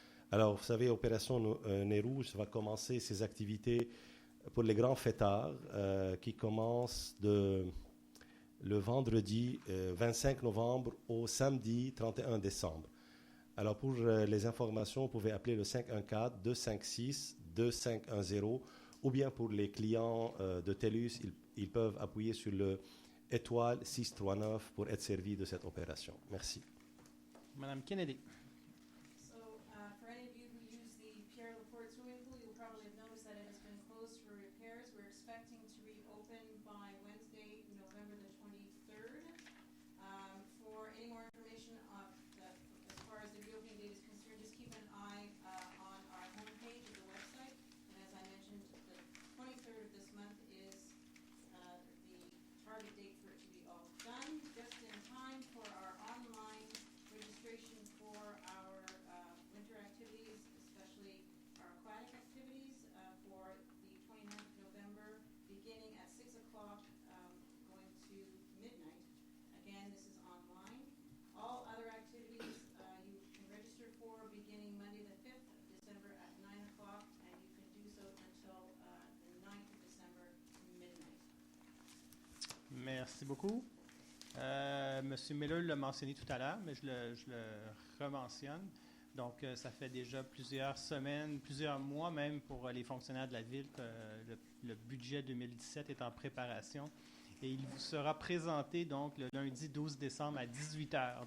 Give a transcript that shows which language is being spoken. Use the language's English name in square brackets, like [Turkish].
[French] Alors, vous savez, Opération Nez Rouge va commencer ses activités pour les grands fêtards qui commencent le vendredi 25 novembre au samedi 31 décembre. Alors, pour les informations, vous pouvez appeler le 514-256-2510 ou bien pour les clients de TELUS, ils peuvent appuyer sur le étoile 639 pour être servis de cette opération. Merci. Madame Kennedy. [English] For any of you who use the Pierre Laporte swimming pool, you'll probably have noticed that it has been closed for repairs. We're expecting to reopen by Wednesday, November the 23rd. For any more information as far as the reopening date is concerned, just keep an eye on our homepage of the website. And as I mentioned, the 23rd of this month is the target date for it to be all done, just in time for our online registration for our winter activities, especially our aquatic activities, for the 29th of November, beginning at 6 o'clock, going to midnight. Again, this is online. All other activities you can register for beginning Monday the 5th of December at 9 o'clock, and you can do so until the 9th of December, midnight. [French] Merci beaucoup. Monsieur Miller l'a mentionné tout à l'heure, mais je le rementionne. Donc, ça fait déjà plusieurs semaines, plusieurs mois même pour les fonctionnaires de la ville que le budget 2017 est en préparation. Et il vous sera présenté donc le lundi 12 décembre à 18h.